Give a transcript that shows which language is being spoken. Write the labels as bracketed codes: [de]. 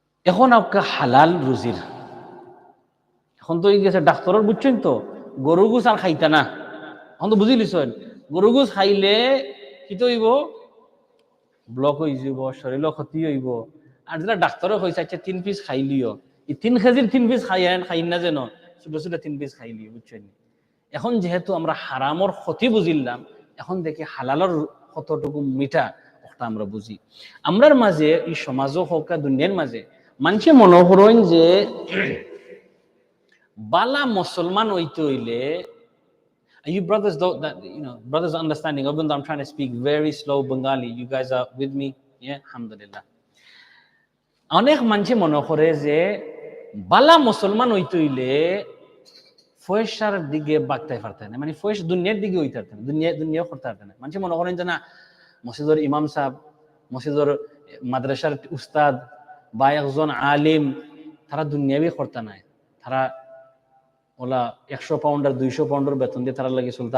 [bn] এখন আপনার হালাল রুজির এখন তো গেছে ডাক্তারের বুঝছেন তো গরু গুছ আর খাইতা না, এখন তো বুঝি লিছেন গরু গুছ খাইলে কি তো হইব, ব্লক হয়ে যাব, শরীর ক্ষতি হইব। আর যেটা ডাক্তারে কইছে আচ্ছা 3 পিস খাইলিও, এই 3 কেজির 3 পিস খাই না যেন ছোট ছোট 3 পিস খাইলিও, বুঝছেন। এখন যেহেতু আমরা হারামর ক্ষতি বুঝিলাম, এখন দেখি হালালর কতটুকু মিঠা ওটা আমরা বুঝি। আমরার মাঝে এই সমাজও হোক দুনিয়ার মাঝে মানুষে মনে করেন যে বালা মুসলমান হইতে হইলে, [en] you brothers don't that brothers understanding, even though I'm trying to speak very slow Bengali, you guys are with me, yeah, alhamdulillah. [bn] অনেক মানুষে মনে করে যে বালা মুসলমান হইতে হইলে পয়সার দিকে বাগতে পারতে না, মানে পয়সা দুনিয়ার দিকে হইতে পারতে না, দুনিয়া করতে পারতে না। মানুষ মনে করেন যে না মসজিদের ইমাম সাহেব, মসজিদের মাদ্রাসার উস্তাদ বা একজন আলিম তারা দুনিয়াবি করতে নাই, তারা ওলা 100 পাউন্ড আর 200 পাউন্ডের বেতন দিয়ে তারা লাগে চলতে।